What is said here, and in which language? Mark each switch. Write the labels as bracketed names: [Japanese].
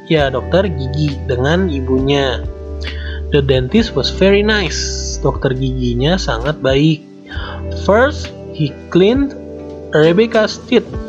[Indonesian] Ya, dokter gigi dengan ibunya. [English] The dentist was very nice. [Indonesian] Dokter giginya sangat baik. [English] First, he cleaned Rebecca's teeth.